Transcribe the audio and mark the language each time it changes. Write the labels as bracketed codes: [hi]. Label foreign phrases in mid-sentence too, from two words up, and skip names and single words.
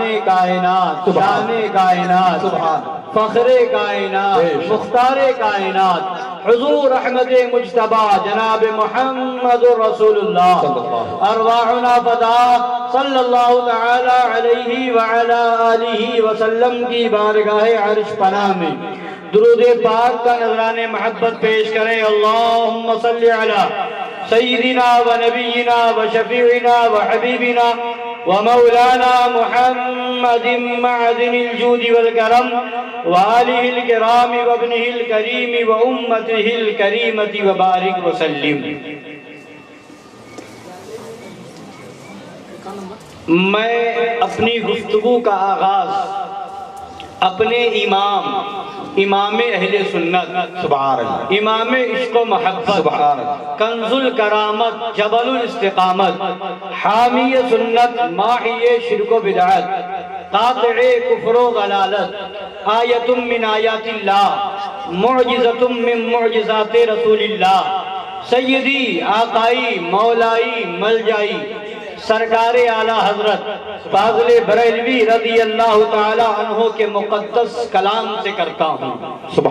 [ur] کائنات، شان کائنات، فخر کائنات، مختار کائنات، حضور احمد مجتبی جناب محمد رسول اللہ، [ar] ارواحنا فدا صلی اللہ تعالی علیہ وعلا آلہ وسلم [ur] کی بارگاہ عرش پناہ میں درود پاک کا نذران محبت پیش کریں۔ [ar] اللہم صلی علی سیدنا و نبینا و شفیعنا و حبیبنا و مولانا محمد معدن الجود والکرم و آلہ الکرام و ابنہ الکریم و امتہ الکریمت و بارک وسلم۔ [ur] میں اپنی گفتگو کا آغاز اپنے امام اہل سنت، امام عشق و محبت، [ar] کنز الکرامت، جبل الاستقامت، [ur] حامی سنت، ماحی شرک و بدعت، قاطع کفر و غلالت، [ar] آیت من آیات اللہ، معجزت من معجزات رسول اللہ، [ur] سیدی آقائی مولائی ملجائی سرکار اعلیٰ حضرت فاضل بریلوی [ar] رضی اللہ تعالی عنہ [ur] کے مقدس کلام سے کرتا ہوں۔